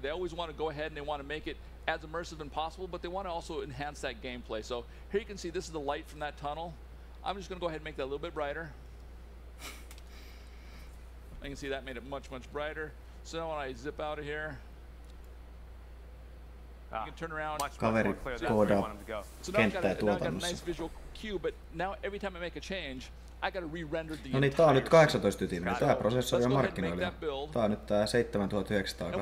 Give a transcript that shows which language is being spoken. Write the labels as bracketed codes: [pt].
[en] They always want to go ahead and they want to make it as immersive as possible, but they want to also enhance that gameplay. So here you can see this is the light from that tunnel. I'm just going to go ahead and make that a little bit brighter. I can see that made it much, much brighter. So now when I zip out of here, you can turn around. [fi] Kaveri koodaa kenttää tuotannossa. [en] Nice visual cue, but now every time I make a change, I got to re-render the [fi] no niin, tää on nyt 18 ytiminen. Tää prosessori on markkinoilla. Tää on nyt tää 7980X.